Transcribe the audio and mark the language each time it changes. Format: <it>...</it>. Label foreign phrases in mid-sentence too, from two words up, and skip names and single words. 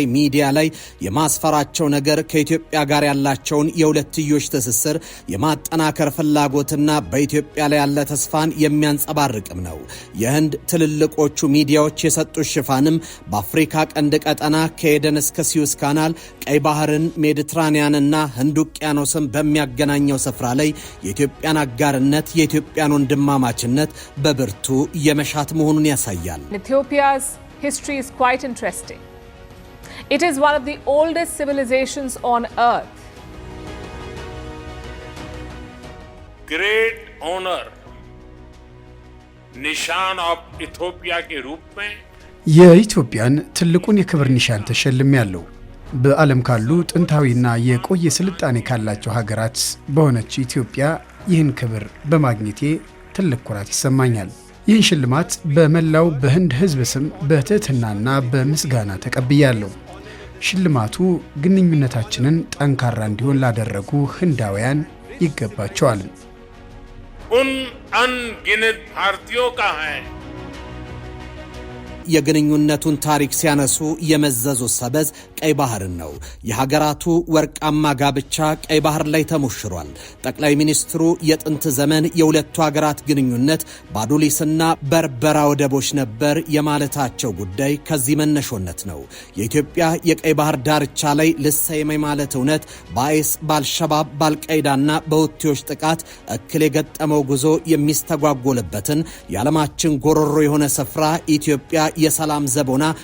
<am>ሚዲያ ላይ የማስፈራቸው ነገር ከኢትዮጵያ ጋር ያላቸውን የሁለትዮሽ ትስስር የማጠናከር ፍላጎትና በኢትዮጵያ ላይ ያለ ተስፋን የሚያንጸባርቅም ነው። የህንድ ትልልቆቹ ሚዲያዎች የሰጡት ሽፋንም በአፍሪካ ቀንድ ቀጠና ከኤደን እስከ ሲዩስ ካናል ቀይ ባህርን፣ ሜዲትራኒያንና ህንድ ውቅያኖስን በሚያገናኘው ስፍራ ላይ የኢትዮጵያን አጋርነት፣ የኢትዮጵያን ወንድማማችነት በብርቱ የመሻት መሆኑን ያሳያል።</am> <en>Ethiopia's history is quite interesting. It is one of the oldest civilizations on earth. Great honor</en> <hi>निशान ऑफ इथियोपिया के रूप में</hi> <am>የኢትዮጵያን ትልቁን የክብር ኒሻን ተሸልሜያለሁ። በዓለም ካሉ ጥንታዊና የቆየ ስልጣኔ ካላቸው ሀገራት በሆነች ኢትዮጵያ ይህን ክብር በማግኘቴ ትልቅ ኩራት ይሰማኛል። ይህን ሽልማት በመላው በህንድ ህዝብ ስም በትህትናና በምስጋና ተቀብያለሁ። ሽልማቱ ግንኙነታችንን ጠንካራ እንዲሆን ላደረጉ ህንዳውያን ይገባቸዋል።</am> <hi>उन अनगिनत भारतीयों का है।</hi> <am>የግንኙነቱን ታሪክ ሲያነሱ የመዘዙ ሰበዝ ቀይ ባህርን ነው። የሀገራቱ ወርቃማ ጋብቻ ቀይ ባህር ላይ ተሞሽሯል። ጠቅላይ ሚኒስትሩ የጥንት ዘመን የሁለቱ ሀገራት ግንኙነት ባዱሊስና በርበራ ወደቦች ነበር የማለታቸው ጉዳይ ከዚህ መነሾነት ነው። የኢትዮጵያ የቀይ ባህር ዳርቻ ላይ ልሰየም ማለት እውነት በአይስ ባልሸባብ ባልቃይዳና በሁቲዎች ጥቃት እክል የገጠመው ጉዞ የሚስተጓጎልበትን የዓለማችን ጎሮሮ የሆነ ስፍራ ኢትዮጵያ የሰላም ዘቦና</am>